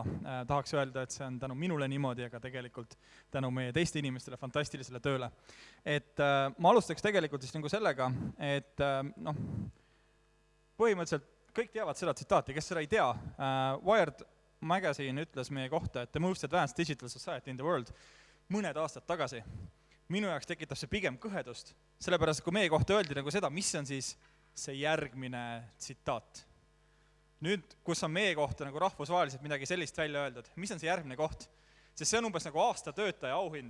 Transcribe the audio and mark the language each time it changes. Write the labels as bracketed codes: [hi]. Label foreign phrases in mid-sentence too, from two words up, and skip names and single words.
[et] Tahaks öelda, et see on tänu minule niimoodi, aga tegelikult tänu meie teiste inimestele fantastilisele tööle. Et ma alustaks tegelikult siis nagu sellega, et põhimõtteliselt kõik teavad seda tsitaati, kes seda ei tea. Wired Magazine ütles meie kohta, et [en] the most advanced digital society in the world [et] mõned aastad tagasi. Minu jaoks tekitab see pigem kõhedust, sellepärast kui meie kohta öeldi nagu seda, mis on siis see järgmine tsitaat. Nüüd, kus on meie kohta nagu rahvusvaheliselt midagi sellist välja öeldud, mis on see järgmine koht? Sest see on umbes nagu aasta töötaja auhind.